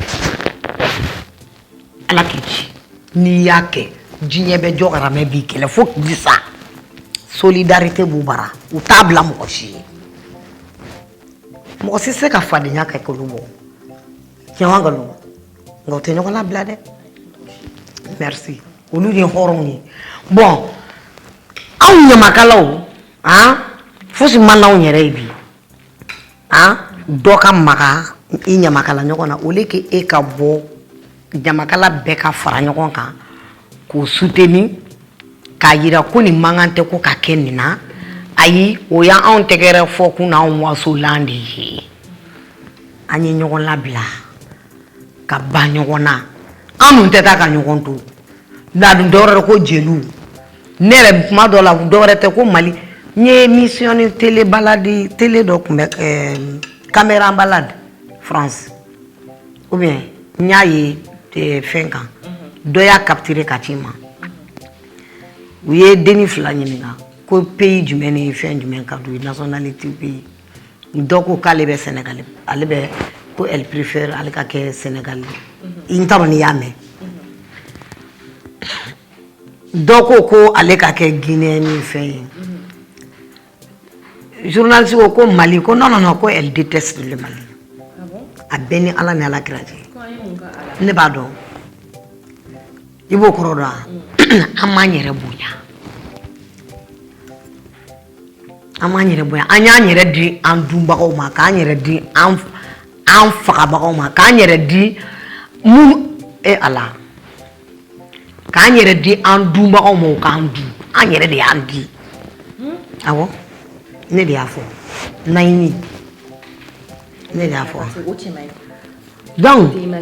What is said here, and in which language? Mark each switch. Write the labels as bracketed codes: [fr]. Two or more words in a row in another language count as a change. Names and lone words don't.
[bm] ala k'i ci n'i y'a kɛ diɲɛ bɛɛ jɔkaramɛ b'i kɛlɛ fo k'i sa solidarité b'u bara u t'a bila mɔgɔ si ye mɔgɔ si se ka fadenya kɛ k'olu bɔ tiɲɛ wa nkalon nka u tɛ ɲɔgɔn labila dɛ merci olu ye hɔrɔnw ye bon anw ɲamakalaw fosi ma n'anw yɛrɛ ye bi dɔ ka maga i ɲamakala ɲɔgɔn na [fr] au lieu que [bm] e ka bɔ ɲamakala bɛɛ ka fara ɲɔgɔn kan k'o soutenir k'a yira ko nin mankan tɛ ko ka kɛ nin na ayi o y'anw tɛgɛrɛ fɔ kun n'anw wasolan de ye an ye ɲɔgɔn labila ka ba ɲɔgɔn na an dun tɛ taa ka ɲɔgɔn to n'a dun dɔwɛrɛ ko jeliw ne yɛrɛ kuma dɔ la dɔwɛrɛ tɛ ko Mali n ye émission ni [fr] télé balade télé [bm] dɔ tun bɛ [fr] caméra balade France ou bien [bm] n y'a ye fɛn kan dɔ y'a capturé ka ci ma u ye denni fila ɲininka ko pays jumɛn ni fɛn jumɛn ka d'u ye [fr] nationalité pays [bm] dɔ ko k'ale bɛ Sénégal ale bɛ ko [fr] elle préfère [bm] ale ka kɛ Sénégal i n t'a dɔn n'i y'a mɛn dɔ ko ale ka kɛ Guinée ni fɛn ye journaliste ko Mali ko non ko [fr] elle déteste le Mali [bm] a bɛɛ ni Ala ni Alakira cɛ ne b'a dɔn i b'o kɔrɔ dɔn an m'an yɛrɛ bonya an y'an yɛrɛ di an dunbagaw ma k'an yɛrɛ di an fagabagaw ma k'an yɛrɛ di mun Ala k'an yɛrɛ di an dunbagaw ma k'an dun an yɛrɛ de y'an di awɔ ne de y'a fɔ Naïmi ne de y'a fɔ donc